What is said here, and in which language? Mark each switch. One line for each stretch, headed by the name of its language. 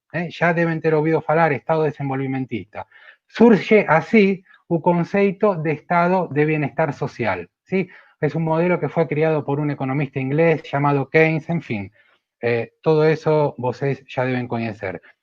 Spanish: Ya deben
Portuguese: ter ouvido falar Estado desenvolvimentista.
Spanish: Surge así un concepto de Estado de bienestar social. ¿Sí? Es un modelo que fue creado por un economista inglés llamado Keynes, en fin. Todo eso
Portuguese: vocês
Spanish: ya deben conocer.